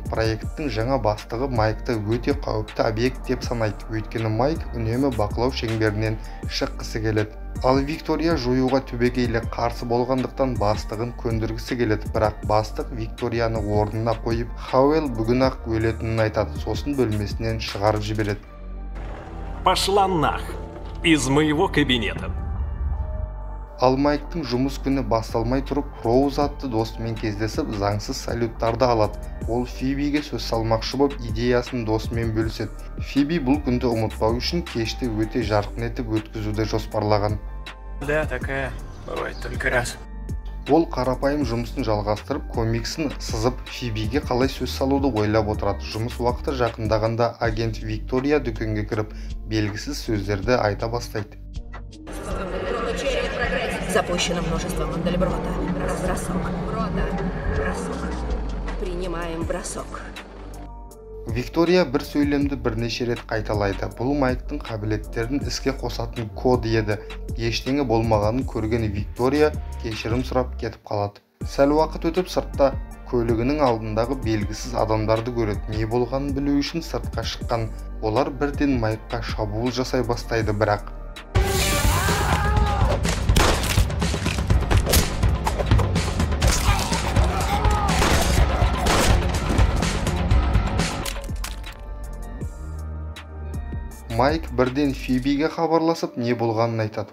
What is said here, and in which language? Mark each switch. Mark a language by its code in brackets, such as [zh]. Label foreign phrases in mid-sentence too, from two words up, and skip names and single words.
[kk] Проекттің жаңа бастығы Майкты өте қауіпті объект деп санайды. Өйткені Майк үнемі бақылау шеңберінен шыққысы келеді. Ал Виктория жоюға түбегейлі қарсы болғандықтан бастығын көндіргісі келеді, бірақ бастық Викторияны орнына қойып, Хауэлл бүгін-ақ өлетінін айтады, сосын бөлмесінен шығарып жібереді. [ru] Пошла нах из моего кабинета. [kk] Ал Майктың жұмыс күні басталмай тұрып, Роуз атты досымен кездесіп, заңсыз салюттарды алады. Ол Фибиге сөз салмақшы болып, идеясын досымен бөліседі. Фиби бұл күнді ұмытпау үшін кешті өте жарқын етіп өткізуді жоспарлаған. [ru] Да, такая бывает только раз. [kk] Ол қарапайым жұмысын жалғастырып, комиксін сызып, Фибиге қалай сөз салуды ойлап отырады. Жұмыс уақыты жақындағанда агент Виктория дүкенге кіріп, белгісіз сөздерді айта бастайды. [ru] Запущено множество Мандельброта. Бросок. Бросок. Принимаем бросок. [kk] Виктория бір сөйлемді бірнеше рет қайталайды. Бұл Майктың қабілеттерін іске қосатын код еді. Ештеңе болмағанын көрген Виктория кешірім сұрап кетіп қалады. Сәл уақыт өтіп сыртта көлігінің алдындағы белгісіз адамдарды көреді. Не болғанын білу үшін сыртқа шыққан. Олар бірден Майкқа шабуыл жасай бастайды, бірақ Майк бірден Фибиге хабарласып, не болғанын айтады.